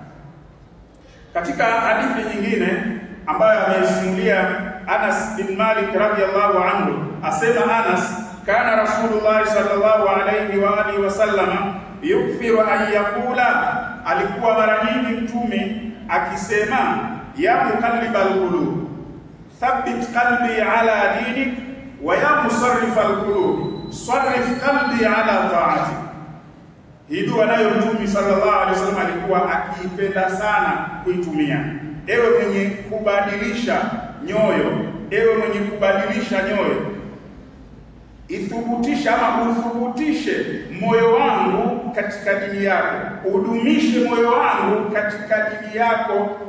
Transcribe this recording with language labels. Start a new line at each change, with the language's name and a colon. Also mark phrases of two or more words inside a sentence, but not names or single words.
Swahili: Katika hadithi nyingine ambayo ameisimulia Anas bin Malik
Arabic: رضي الله عنه,
Swahili: asema Anas,
Arabic: كان رسول الله صلى الله عليه وآله وسلم يكثر أن يقول,
Swahili: alikuwa mara nyingi Mtume akisema,
Arabic: يا مقلب القلوب ثبت قلبي على دينك, ويا مصرف القلوب صرف قلبي على طاعتك.
Swahili: Hii dua nayo Mtume
Arabic: صلى الله عليه وسلم
Swahili: alikuwa akiipenda sana kuitumia. Ewe mwenye kubadilisha nyoyo, ewe mwenye kubadilisha nyoyo, ithubutisha ama uthubutishe moyo wangu katika dini yako, udumishe moyo wangu katika dini yako.